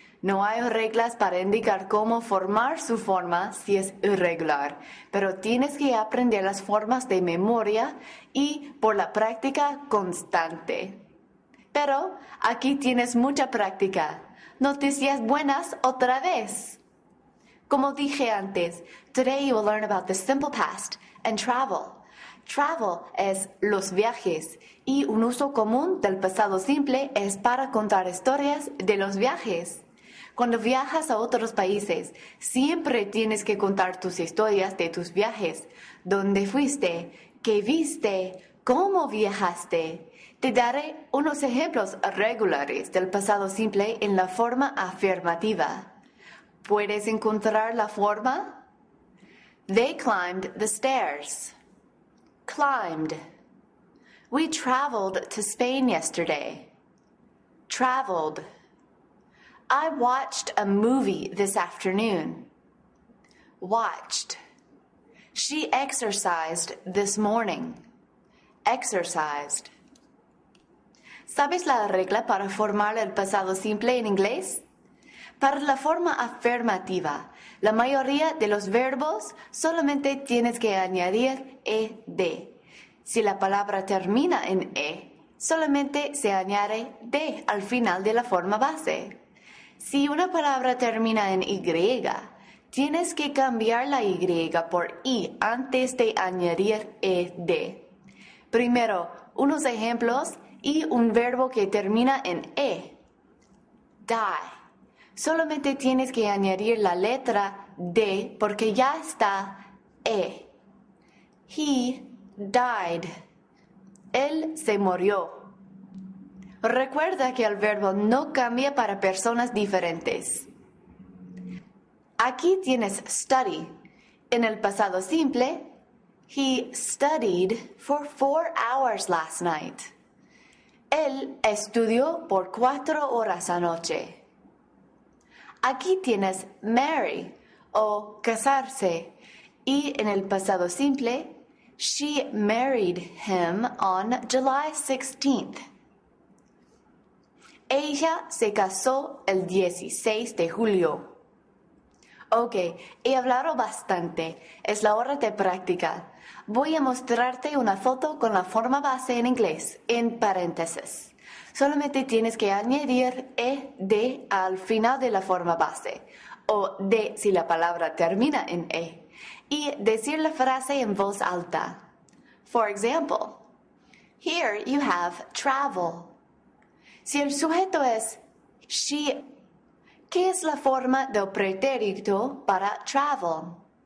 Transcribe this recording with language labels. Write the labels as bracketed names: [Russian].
[Spanish] No hay reglas para indicar cómo formar su forma si es irregular, pero tienes que aprender las formas de memoria y por la práctica constante. Pero aquí tienes mucha práctica. Noticias buenas otra vez. Como dije antes, [English] today you will learn about the simple past and travel. [Spanish] Travel es los viajes y un uso común del pasado simple es para contar historias de los viajes. Cuando viajas a otros países, siempre tienes que contar tus historias de tus viajes. ¿Dónde fuiste? ¿Qué viste? ¿Cómo viajaste? Te daré unos ejemplos regulares del pasado simple en la forma afirmativa. ¿Puedes encontrar la forma? [English] They climbed the stairs. Climbed. We traveled to Spain yesterday. Traveled. I watched a movie this afternoon. Watched. She exercised this morning. Exercised. [Spanish] ¿Sabes la regla para formar el pasado simple en inglés? Para la forma afirmativa, la mayoría de los verbos solamente tienes que añadir ed. Si la palabra termina en e, solamente se añade d al final de la forma base. Si una palabra termina en y, tienes que cambiar la y por i antes de añadir ed. Primero, unos ejemplos y un verbo que termina en e. Die. Solamente tienes que añadir la letra D porque ya está E. [English] He died. [Spanish] Él se murió. Recuerda que el verbo no cambia para personas diferentes. Aquí tienes study. En el pasado simple, [English] he studied for 4 hours last night. [Spanish] Él estudió por 4 horas anoche. Aquí tienes marry o casarse y en el pasado simple, [English] she married him on July 16th. [Spanish] Ella se casó el 16 de julio. Ok, he hablado bastante. Es la hora de practicar. Voy a mostrarte una foto con la forma base en inglés, en paréntesis. Solamente tienes que añadir ed al final de la forma base, o de si la palabra termina en e, y decir la frase en voz alta. [English] For example, here you have travel. [Spanish] Si el sujeto es she, ¿qué es la forma del pretérito para travel?